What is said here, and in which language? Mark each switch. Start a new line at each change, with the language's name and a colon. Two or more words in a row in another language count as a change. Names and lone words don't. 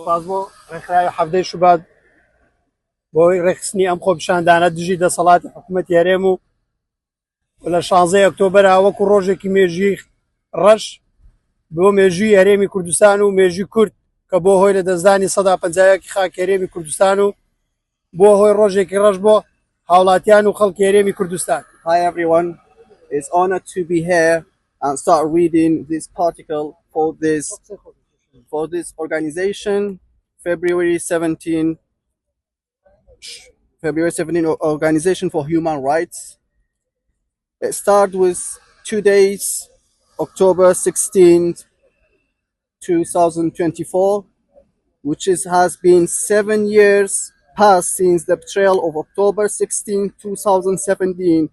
Central Kurdish: سپاس بۆ ڕێکخراوی حەفتەی شوبات بۆی ڕێخستنی ئەم خۆپیشاندانە دژی دەسەڵاتی حکوومەتی هەرێم و لە 16 ئۆکتۆبەر وەکو ڕۆژێکی مێژووی ڕەش بۆ مێژووی هەرێمی کوردستان و مێژووی کورد کە بۆ هۆی لە دەستدانی سەدا پەنجاویەکی خاکی هەرێمی کوردستان و بۆ هۆی ڕۆژێکی ڕەش بۆ هاوڵاتیان و خەڵکی هەرێمی کوردستان.
English: Hi everyone, it's honored to be here and start reading this article for this organization, February 17 Organization for Human Rights. It starts with 2 days, October 16th, 2024, which has been 7 years past since the betrayal of October 16, 2017.